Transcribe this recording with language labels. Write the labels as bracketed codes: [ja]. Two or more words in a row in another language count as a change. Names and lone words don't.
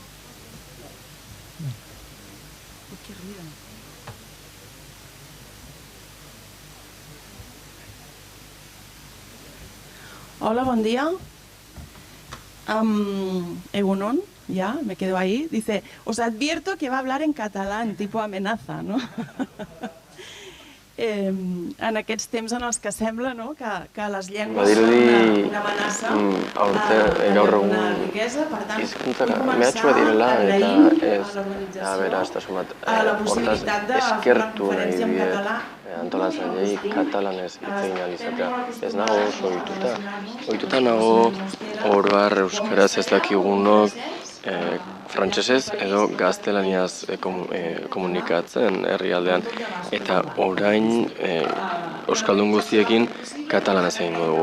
[es] Hola, buen día. Egunon, ya, me quedo ahí. Dice, os advierto que va a hablar en catalán, tipo amenaza, no? [ca] En aquests temps en els que sembla que les llengües són una amenaça una riquesa, per tant, vull començar agraint a l'organització la possibilitat de fer una conferència en català [eu] antolatzaileei katalanez hitz egin ahal izatea. Ez nago oso ohituta nago oro har euskaraz ez dakigunok frantsesez edo gaztelaniaz komunikatzen herrialdean, eta orain euskaldun guztiekin katalanez egingo dugu.